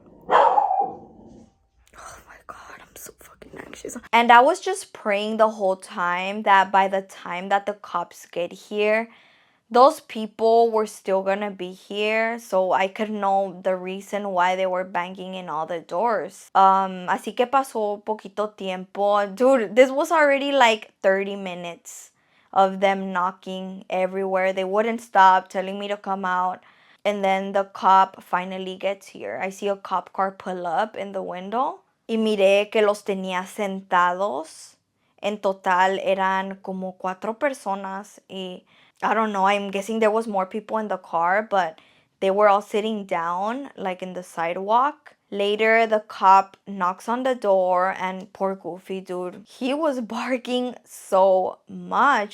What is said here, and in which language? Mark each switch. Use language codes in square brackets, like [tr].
[en] Oh my god, I'm so fucking anxious. And I was just praying the whole time that by the time that the cops get here, those people were still gonna be here so I could know the reason why they were banging in all the doors. [es] Así que pasó poquito tiempo. [en] Dude, this was already like 30 minutes of them knocking everywhere. They wouldn't stop telling me to come out. And then the cop finally gets here. I see a cop car pull up in the window. [es] Y miré que los tenía sentados. En total eran como 4 personas. [en] Y I don't know, I'm guessing there was more people in the car, but they were all sitting down, like in the sidewalk. Later, the cop knocks on the door and poor Goofy, dude, he was barking so much.